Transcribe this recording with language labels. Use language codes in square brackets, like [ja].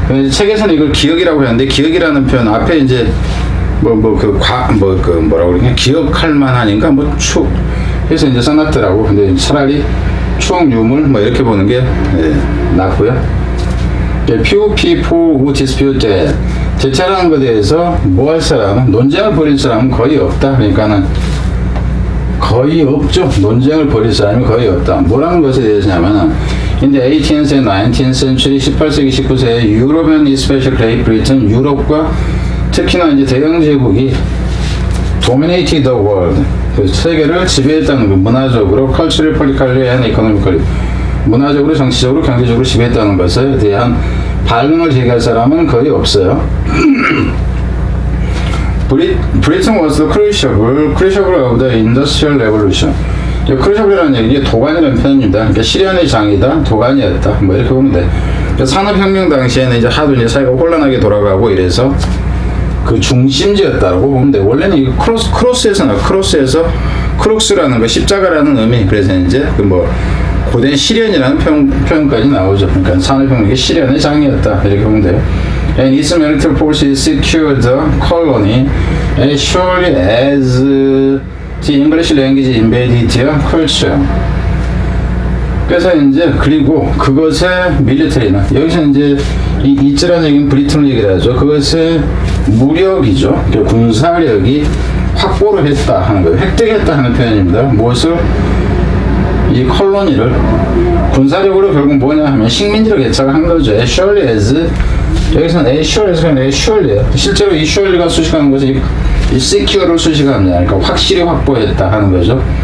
[ko] 책에서는 이걸 기억이라고 하는데 기억이라는 표현 앞에 이제 뭐라고 그러냐 기억할 만하니까 해서 이제 써놨더라고. 근데 차라리 추억 유물 뭐 이렇게 보는 게 낫고요. [en] Few people who dispute that. [ko] 대체라는 것에 대해서 뭐 할 사람은 논쟁을 벌일 사람은 거의 없다. 그러니까는 거의 없죠. 논쟁을 벌일 사람이 거의 없다. 뭐라는 것에 대해서냐면은 [en] in the 18th and 19th century [ko] 18세기 19세기 유럽 [en] and especially Great Britain [ko] 유럽과 특히나 이제 대영 제국이 [en] dominated the world [ko] 세계를 지배했다는 것, 문화적으로 [en] culturally, politically and economically [ko] 문화적으로, 정치적으로, 경제적으로 지배했다는 것에 대한 반응을 제기할 사람은 거의 없어요. [en] Britain was the crucible of the Industrial Revolution. [ko] 크루셔블이라는 얘기, 도관이라는 표현입니다. 그러니까 시련의 장이다, 도관이었다. 뭐 이렇게 보면 돼. 그러니까 산업혁명 당시에는 이제 하도 이제 사회가 혼란하게 돌아가고 이래서 그 중심지였다고 보면 돼. 원래는 이 크로스에서 크룩스라는 거 십자가라는 의미. 그래서 이제 그 뭐 고된 시련이라는 표현까지 나오죠. 그러니까 산업혁명의 시련의 장이었다. 이렇게 보면 돼요. [en] And its military forces secured the colony as surely as the English language invaded their culture. [ko] 그래서 이제 그리고 그것의 밀리터리는 여기서 이제 이 이즈라는 얘기는 브리튼을 얘기를 하죠. 그것의 무력이죠. 군사력이 확보를 했다 하는 거예요. 획득했다 하는 표현입니다. 무엇을? 이 콜로니를 군사력으로 결국 뭐냐 하면 식민지로 개척한 거죠. as surely as 여기서는 as surely예요. 실제로 이 surely가 수식하는 것이 이 secure를 수식합니다. 그러니까 확실히 확보했다 하는 거죠.